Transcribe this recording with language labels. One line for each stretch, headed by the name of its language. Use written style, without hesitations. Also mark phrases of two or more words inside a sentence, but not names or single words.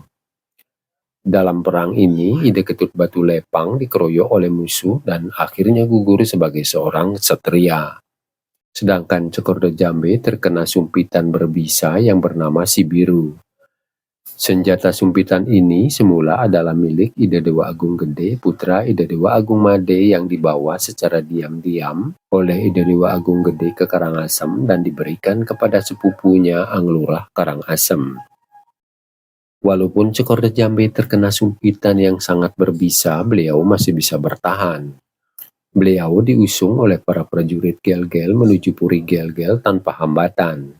Indonesian: Dalam perang ini, Ide Ketut Batu Lepang dikeroyok oleh musuh dan akhirnya gugur sebagai seorang ksatria. Sedangkan Cokorda Jambe terkena sumpitan berbisa yang bernama Sibiru. Senjata sumpitan ini semula adalah milik Ide Dewa Agung Gede, putra Ide Dewa Agung Made yang dibawa secara diam-diam oleh Ide Dewa Agung Gede ke Karangasem dan diberikan kepada sepupunya Anglurah Karangasem. Walaupun Cokorda Jambe terkena sumpitan yang sangat berbisa, beliau masih bisa bertahan. Beliau diusung oleh para prajurit Gel-Gel menuju Puri Gel-Gel tanpa hambatan.